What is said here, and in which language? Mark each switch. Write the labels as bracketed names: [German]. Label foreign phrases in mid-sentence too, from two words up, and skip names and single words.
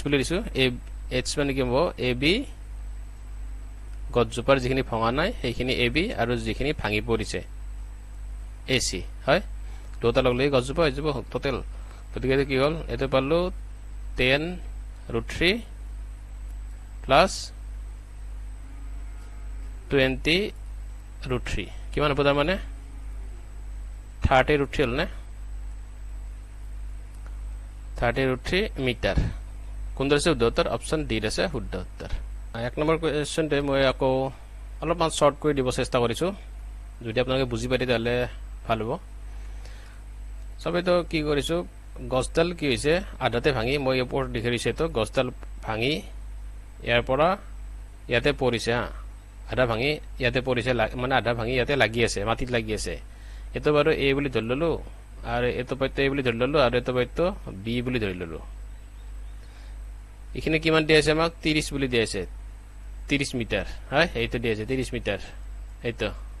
[Assamese] বুলি দিছো h মানে কি হ'ব ab গছজোপাৰ যিখিনি ভঙা নাই সেইখিনি ab আৰু যিখিনি ভাঙি পৰিছে ac হয় দুটা লগলে গছজোপা হৈ যাব টোটাল গতিকে কি হ'ল এতে পালো 10√3 plus 20√3 কিমান হ'ব তাৰ মানে 30√3 হল না 30√3 মিটার কোন ধরে শুদ্ধ উত্তর অপশন ডি রে শুদ্ধ উত্তর এক নম্বৰ কুৱেশ্যনটো মই আকৌ অলপমান শ্বৰ্ট কৰি দিব চেষ্টা কৰিছোঁ যদি আপোনালোকে বুজি পায় তেতিয়াহ'লে ভাল হ'ব সবেতো কি কৰিছোঁ গছডাল কি হৈছে আধাতে ভাঙি মই ওপৰত লিখি দিছোঁ তো গছডাল ভাঙি ইয়াৰ পৰা ইয়াতে পৰিছে আধা ভাঙি ইয়াতে পৰিছে মানে আধা ভাঙি ইয়াতে লাগি আছে মাটিত লাগি আছে এটো বাৰু এ বুলি ধৰি ললো আৰু এটো পইতো এ বুলি ধৰি ললো আৰু এটো পইতো বি বুলি ধৰি ললো এখানে কিমান দিয়া আছে আমাক 30 বুলি দিয়া আছে 30 মিটাৰ হয় এইটো দিয়া আছে 30 মিটাৰ এইটো